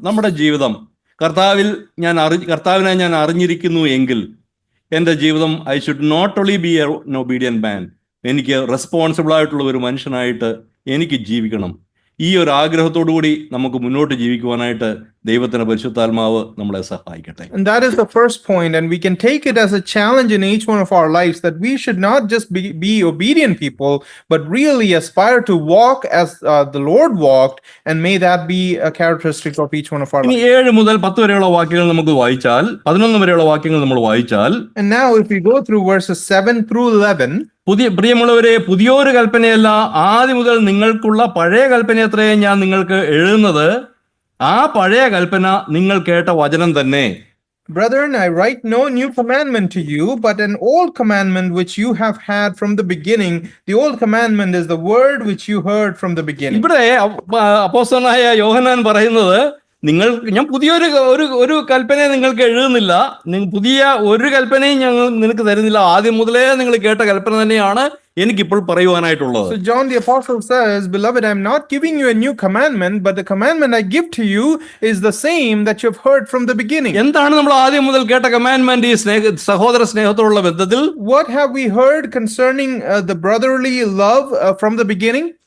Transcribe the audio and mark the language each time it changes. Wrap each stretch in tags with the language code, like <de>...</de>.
<ml>നമ്മുടെ ജീവിതം കർത്താവിനെ ഞാൻ അറിഞ്ഞിരിക്കുന്നു എങ്കിൽ എൻ്റെ ജീവിതം</ml> <en>I should not only be an obedient man,</en> <ml>എനിക്ക് റെസ്പോൺസിബിൾ ആയിട്ടുള്ള ഒരു മനുഷ്യനായിട്ട് എനിക്ക് ജീവിക്കണം. ഈ ഒരു ആഗ്രഹത്തോടു കൂടി നമുക്ക് മുന്നോട്ട് ജീവിക്കുവാനായിട്ട് ദൈവത്തിന്റെ പരിശുദ്ധാത്മാവ് നമ്മളെ സഹായിക്കട്ടെ.</ml> <en>And that is the first point, and we can take it as a challenge in each one of our lives, that we should not just be obedient people, but really aspire to walk as the Lord walked, and may that be a characteristic of each one of our lives.</en> <ml>7 മുതൽ 10 വരെയുള്ള വാക്യങ്ങൾ നമുക്ക് വായിച്ചാൽ, 11 വരെയുള്ള വാക്യങ്ങൾ നമ്മൾ വായിച്ചാൽ,</ml> <en>and now if we go through verses 7 through 11,</en> <ml>പ്രിയമുള്ളവരെ, പുതിയൊരു കൽപ്പനയല്ല, ആദ്യം മുതൽ നിങ്ങൾക്കുള്ള പഴയ കൽപ്പനയത്രേ ഞാൻ നിങ്ങൾക്ക് എഴുതുന്നത്. ആ പഴയ കൽപ്പന നിങ്ങൾ കേട്ട വചനം തന്നെ.</ml> <en>Brethren, I write no new commandment to you, but an old commandment which you have had from the beginning. The old commandment is the word which you heard from the beginning.</en> <ml>ഇവിടെ അപ്പോസ്തലനായ യോഹന്നാൻ പറയുന്നത്, ഞാൻ പുതിയൊരു കൽപ്പനയെ നിങ്ങൾക്ക് എഴുതുന്നില്ല, പുതിയ ഒരു കൽപ്പനയും ഞങ്ങൾ നിനക്ക് തരുന്നില്ല, ആദ്യം മുതലേ നിങ്ങൾ കേട്ട കൽപ്പന തന്നെയാണ് എനിക്കിപ്പോൾ പറയുവാനായിട്ടുള്ളത്.</ml> <en>So John the apostle says, beloved, I am not giving you a new commandment, but the commandment I give to you is the same that you have heard from the beginning.</en> <ml>എന്താണ് നമ്മൾ ആദ്യം മുതൽ കേട്ട commandment ഈ സഹോദര സ്നേഹത്തോടുള്ള ബന്ധത്തിൽ?</ml> <en>What have we heard concerning the brotherly love from the beginning?</en>